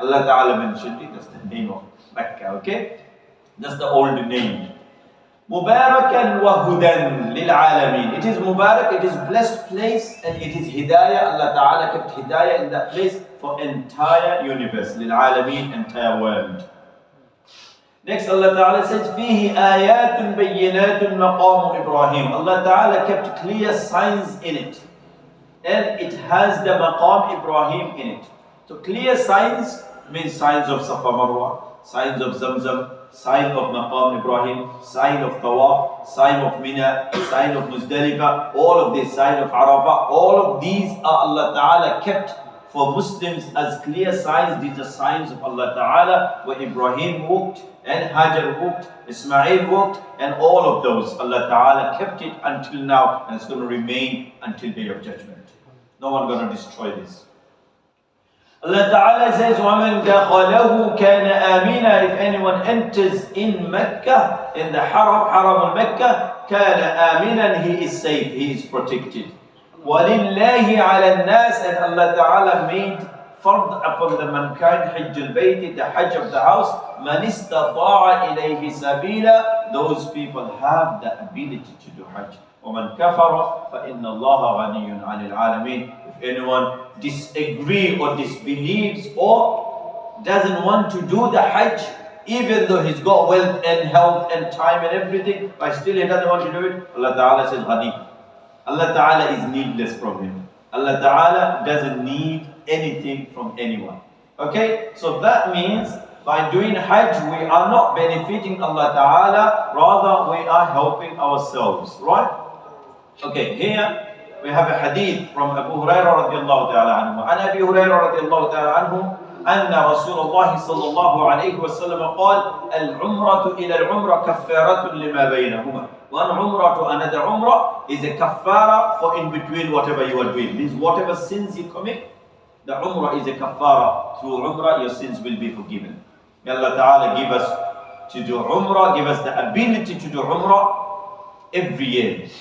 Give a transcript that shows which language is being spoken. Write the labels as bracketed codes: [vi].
[en] Allah Ta'ala mentioned it. That's the name of Mecca. Okay, that's the old name. [ar] Mubarakan wa hudan lil alamin. [en] It is Mubarak. It is blessed place, and it is Hidayah. Allah Ta'ala kept Hidayah in that place for entire universe, lil alamin, entire world. Next, Allah Ta'ala says, [ar] فِيهِ آيَاتٌ بَيِّنَاتٌ مَقَامُ إِبْرَاهِيمَ. [en] Allah Ta'ala kept clear signs in it. And it has the Maqam Ibrahim in it. So clear signs means signs of Safa Marwa, signs of Zamzam, sign of Maqam Ibrahim, sign of Tawaf, sign of Mina, sign of Muzdalifah, all of this, sign of Arafah, all of these are Allah Ta'ala kept for Muslims as clear signs. These are signs of Allah Ta'ala, where Ibrahim walked, and Hajar walked, Ismail walked, and all of those Allah Ta'ala kept it until now, and it's going to remain until Day of Judgment. No one going to destroy this. Allah Ta'ala says, [ar] وَمَنْ دَخَلَهُ كَانَ آمِنًا. [en] If anyone enters in Mecca, in the Haram al-Mecca, [ar] كَانَ آمِنًا, [en] he is safe, he is protected. [ar] وَلِلَّهِ عَلَى النَّاسِ. [en] And Allah Ta'ala made fard upon the mankind, Hajj al-Bayt, the Hajj of the house, [ar] man istata'a ilayhi sabila, [en] those people have the ability to do Hajj. [ar] وَمَنْ كَفَرَ فَإِنَّ اللَّهَ غَنِيٌّ عَنِ الْعَالَمِينَ. [en] If anyone disagrees or disbelieves or doesn't want to do the Hajj, even though he's got wealth and health and time and everything, but still he doesn't want to do it, Allah Ta'ala says Ghani. Allah Ta'ala is needless from him. Allah Ta'ala doesn't need anything from anyone. Okay, so that means by doing Hajj we are not benefiting Allah Ta'ala, rather we are helping ourselves, right? Okay, here we have a hadith from Abu Hurairah radiallahu ta'ala anhu. [ar] An Abi Hurairah radiallahu ta'ala anhu أن رسول الله صلى الله عليه وسلم قال العمرة إلى العمرة كفارة لما بينهما. [en] One umrah to another umrah is a kafara for in between whatever you are doing. Means whatever sins you commit, the umrah is a kafara. Through umrah your sins will be forgiven. May Allah Ta'ala give us to do umrah, give us the ability to do umrah every year.